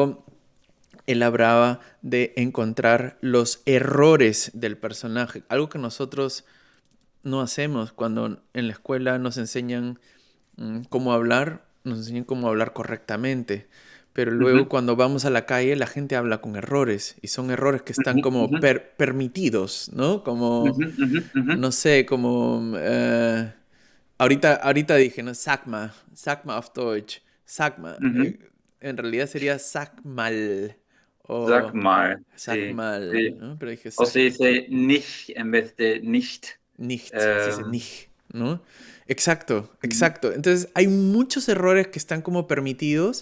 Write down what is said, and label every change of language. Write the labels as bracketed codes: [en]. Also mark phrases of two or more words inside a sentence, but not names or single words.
[es] Luego él hablaba de encontrar los errores del personaje, algo que nosotros no hacemos cuando en la escuela nos enseñan cómo hablar, nos enseñan cómo hablar correctamente. Pero luego Ujú, cuando vamos a la calle la gente habla con errores y son errores que están ujú, como ujú, permitidos, ¿no? Como, ujú, ujú, ujú, no sé, como... ahorita dije, ¿no? [de] Sagma auf Deutsch. Sagma. ujú. [es] En realidad sería Sagmal Sag o mal, sí, Sagmal, sí. ¿no? Pero dije O se dice nicht en vez de nicht. Nicht, se dice Ähm, nicht, ¿no? Exacto, mhm. exacto. Entonces hay muchos errores que están como permitidos